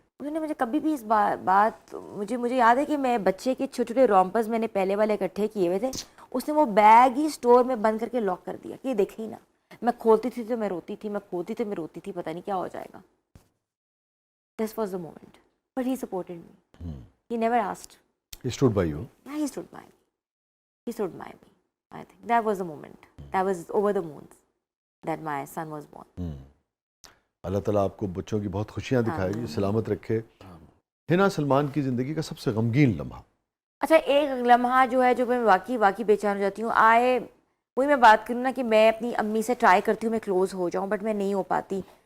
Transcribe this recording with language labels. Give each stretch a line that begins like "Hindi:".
Urdu: انہوں نے مجھے کبھی بھی اس بات مجھے یاد ہے کہ میں بچے کے چھوٹے چھوٹے رومپرز میں نے پہلے والے اکٹھے کیے ہوئے تھے, اس نے وہ بیگ ہی اسٹور میں بند کر کے لاک کر دیا کہ یہ دیکھیں ہی نا. میں کھولتی تھی تو میں روتی تھی, میں کھولتی تھی میں روتی تھی, پتہ نہیں کیا ہو جائے گا.
English: This was the moment, but he supported me, he never asked. He stood by you. Yeah, he stood by me. He stood by me. I think that was the moment. That was over the moon that my son was born.
Urdu: اللہ تعالیٰ آپ کو بچوں کی بہت خوشیاں دکھائے, سلامت رکھے. ہنا سلمان کی زندگی کا سب سے غمگین لمحہ. اچھا ایک لمحہ جو ہے جو میں واقعی بے چین ہو جاتی ہوں, وہی میں بات کروں نا کہ میں اپنی امی سے ٹرائی کرتی ہوں میں کلوز ہو جاؤں, بٹ میں نہیں ہو پاتی.